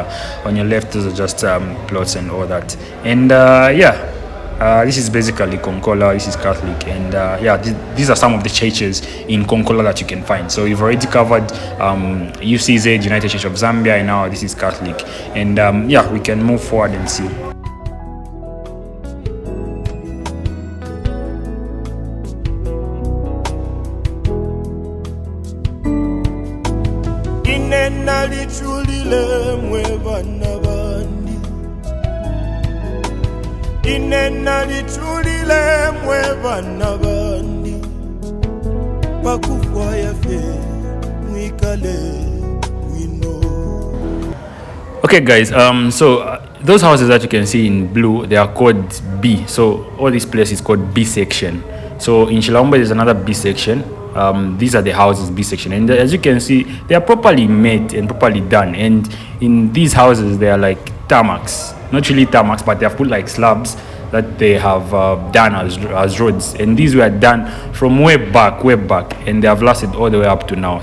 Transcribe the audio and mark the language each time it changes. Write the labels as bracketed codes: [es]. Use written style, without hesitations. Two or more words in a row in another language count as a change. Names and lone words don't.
[en] On your left, those are just plots and all that. And this is basically Konkola. This is Catholic, and these are some of the churches in Konkola that you can find. So we've already covered UCZ, United Church of Zambia, and now this is Catholic. And we can move forward and see. [bem] Inena lichulile mwebana bandi, inena lichulile mwebana bandi, pakufwa yafe mwikale wino. [en] Okay, guys. Those houses that you can see in blue, they are called B. So all this place is called B section. So in Chililabombwe, there's another B section. These are the houses B section, and as you can see, they are properly made and properly done. And in these houses, they are like tarmacs, not really tarmacs, but they have put like slabs that they have done as roads, and these were done from way back, and they have lasted all the way up to now.